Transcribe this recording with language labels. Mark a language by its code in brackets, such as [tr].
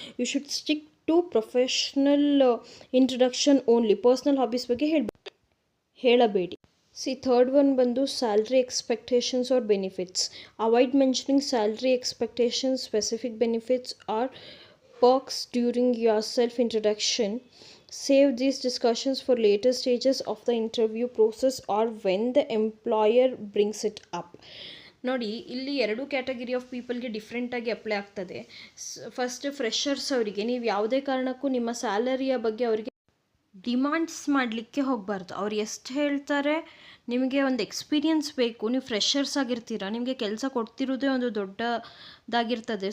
[en] You should stick to professional introduction only. Personal hobbies [kn] ಬಗ್ಗೆ ಹೇಳಬೇಡಿ. [en] Third one ಬಂದು salary expectations or benefits. Avoid mentioning salary expectations, specific benefits or perks during your self-introduction. Save these discussions for later stages of the interview process or when the employer brings it up. [kn] ನೋಡಿ, ಇಲ್ಲಿ ಎರಡು category of ಪೀಪಲ್ಗೆ ಡಿಫ್ರೆಂಟಾಗಿ apply ಆಗ್ತದೆ. First freshers ಅವರಿಗೆ ನೀವು ಯಾವುದೇ ಕಾರಣಕ್ಕೂ ನಿಮ್ಮ ಸ್ಯಾಲರಿಯ ಬಗ್ಗೆ ಅವರಿಗೆ ಡಿಮಾಂಡ್ಸ್ ಮಾಡಲಿಕ್ಕೆ ಹೋಗಬಾರ್ದು. ಅವ್ರು ಎಷ್ಟು ಹೇಳ್ತಾರೆ, ನಿಮಗೆ ಒಂದು ಎಕ್ಸ್ಪೀರಿಯನ್ಸ್ ಬೇಕು, ನೀವು ಫ್ರೆಷರ್ಸ್ ಆಗಿರ್ತೀರ, ನಿಮಗೆ ಕೆಲಸ ಕೊಡ್ತಿರೋದೇ ಒಂದು ದೊಡ್ಡದಾಗಿರ್ತದೆ.